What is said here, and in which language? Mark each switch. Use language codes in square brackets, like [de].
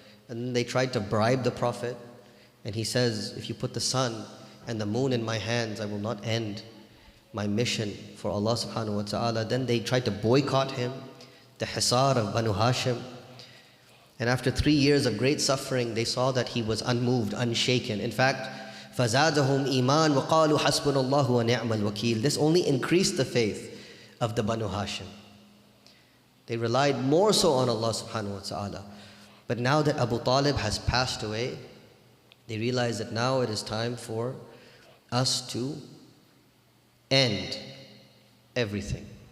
[en] And then they tried to bribe the Prophet. And he says, if you put the sun and the moon in my hands, I will not end my mission for Allah subhanahu wa ta'ala. Then they tried to boycott him, the Hisar of Banu Hashim. And after 3 years of great suffering, they saw that he was unmoved, unshaken. In fact, [ar] فَزَادَهُمْ إِيمَانٌ وَقَالُوا حَسْبُنَ اللَّهُ وَنِعْمَ الْوَكِيلُ. [en] This only increased the faith of the Banu Hashim. They relied more so on Allah subhanahu wa ta'ala. But now that Abu Talib has passed away, they realize that now it is time for us to end everything.